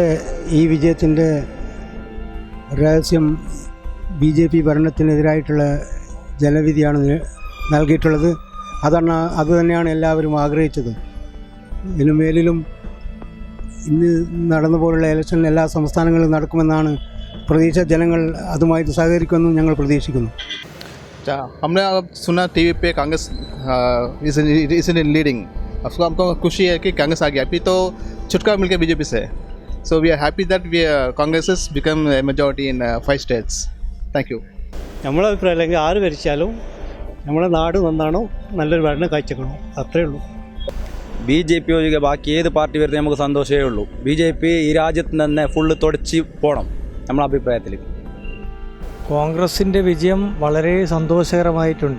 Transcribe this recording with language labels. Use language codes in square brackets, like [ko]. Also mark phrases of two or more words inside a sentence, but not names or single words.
[ml] ഈ വിജയത്തിൻ്റെ രഹസ്യം BJP ഭരണത്തിനെതിരായിട്ടുള്ള ജനവിധിയാണ് നൽകിയിട്ടുള്ളത്. അത് തന്നെയാണ് എല്ലാവരും ആഗ്രഹിച്ചത്. ഇതിനു മേലിലും ഇന്ന് നടന്നു പോലുള്ള ഇലക്ഷൻ എല്ലാ സംസ്ഥാനങ്ങളിലും നടക്കുമെന്നാണ് പ്രതീക്ഷ. ജനങ്ങൾ അതുമായിട്ട് സഹകരിക്കുമെന്നും ഞങ്ങൾ പ്രതീക്ഷിക്കുന്നു. [hi] हमने अब सुना टीवी पे कांग्रेस [en] is in leading. [hi] हमको खुशी है कि कांग्रेस आ गया. अभी तो छुटकारा मिल गया BJP से. [en] So we are happy that Congress has become a majority in 5 states. Thank you. [ml] നമ്മളെ അഭിപ്രായം അല്ലെങ്കിൽ ആര് ഭരിച്ചാലും നമ്മളെ നാട് നന്നാണോ, നല്ലൊരു ഭരണം കാഴ്ചക്കണോ, അത്രയേ ഉള്ളൂ. BJP ഒഴികെ ബാക്കി ഏത് പാർട്ടി വരുന്നത് നമുക്ക് സന്തോഷമേ ഉള്ളൂ. BJP ഈ രാജ്യത്ത് തന്നെ ഫുള്ള് തുടച്ച് പോകണം നമ്മളെ അഭിപ്രായത്തിൽ. കോൺഗ്രസിൻ്റെ വിജയം വളരെ സന്തോഷകരമായിട്ടുണ്ട്.